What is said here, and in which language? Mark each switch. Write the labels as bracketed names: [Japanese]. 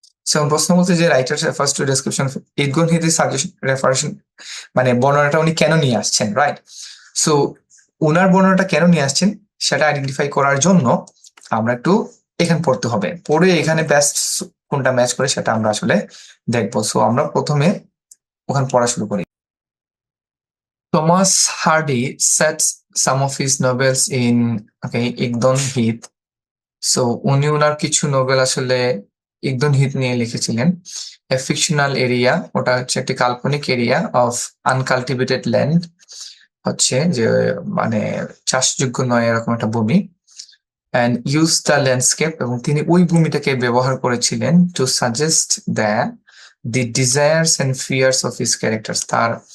[Bangla] সেমন প্রশ্ন বলছে যে writer refers to description ইগডন Heath suggestion রেফারেশন, মানে বর্ণনাটা উনি কেন নিয়ে আসছেন, রাইট। সো উনার বর্ণনাটা কেন নিয়ে আসছেন সেটা আইডেন্টিফাই করার জন্য আমরা একটু এখানে পড়তে হবে, পড়ে এখানে বেস্ট কোনটা ম্যাচ করে সেটা আমরা আসলে দেখবো। সো আমরা প্রথমে ওখানে পড়া শুরু করি। [English] Thomas Hardy sets some of his novels in Egdon Heath. [Bangla] So উনি ওনার কিছু নোবেল আসলে ইগডন হিথ নিয়ে লিখেছিলেন। [English] a fictional area, [Bangla] ওটা হচ্ছে একটি কাল্পনিক এরিয়া [English] of uncultivated land, [Bangla] হচ্ছে যে মানে চাষযোগ্য নয় এরকম একটা ভূমি। [English] and use the landscape, [Bangla] এবং তিনি ওই ভূমিটাকে ব্যবহার করেছিলেন [English] to suggest the the desires and fears of his characters, তার